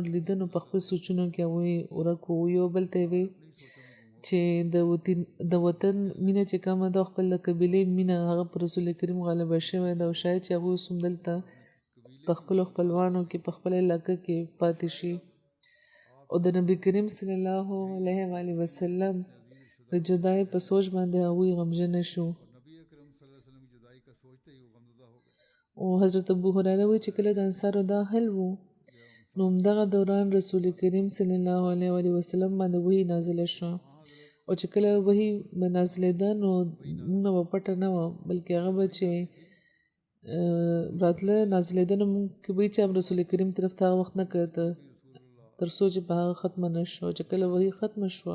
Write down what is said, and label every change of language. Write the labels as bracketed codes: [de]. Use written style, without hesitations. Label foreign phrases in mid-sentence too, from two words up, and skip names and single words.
[ps] لیدنو په خپل سوچونو کې هغوی ورک وو یو بل ته وی چې د وطن مینه چې کومه ده خپل د قبیلې مینه هغه پر رسول کریم غالبه شوې ده او شاید چې هغوی اوس هم دلته په خپلو خپلوانو کې په خپل علاقه کې پاتې شي او د نبي کریم [ar] صلی الله علیه وسلم [ps] د جدای په سوچ باندې هغوی غمجن شو [ur] نبی اکرم [ar] صلى الله عليه وسلم [ur] کی جدائی کا سوچتے ہی وہ غمزدہ ہو گئے. [ps] او حضرت ابو هريره وی چې کله د انصارو دا حل وو نو همدغه دوران رسول کریم [ar] صلی الله علیه و وسلم [ps] باندې وحی نازله شو او چې کله وحی نازلېده نو موږ په پټه نه و بلکې هغه به چې راتله نازلېده نو موږ کې به چې رسول کریم طرف ته وخت نه کړه تر څو چې په هغه ختمه نه شو چې کله وحی ختمه شوه